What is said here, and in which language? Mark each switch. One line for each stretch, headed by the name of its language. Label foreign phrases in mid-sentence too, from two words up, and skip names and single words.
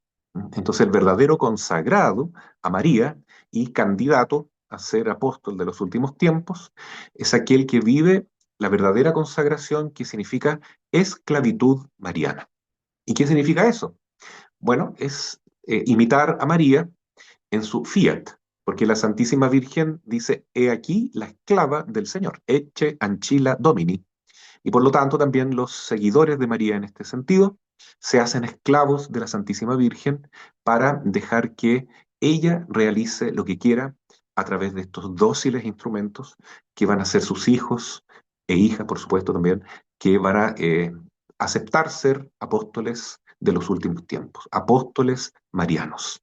Spanish: Entonces el verdadero consagrado a María y candidato a ser apóstol de los últimos tiempos es aquel que vive la verdadera consagración, que significa esclavitud mariana. ¿Y qué significa eso? Bueno, es imitar a María en su fiat, porque la Santísima Virgen dice, he aquí la esclava del Señor,
Latin: ecce ancilla Domini.
Spanish: Y por lo tanto también los seguidores de María en este sentido se hacen esclavos de la Santísima Virgen para dejar que ella realice lo que quiera a través de estos dóciles instrumentos que van a ser sus hijos e hijas, por supuesto también, que van a aceptar ser apóstoles de los últimos tiempos, apóstoles marianos.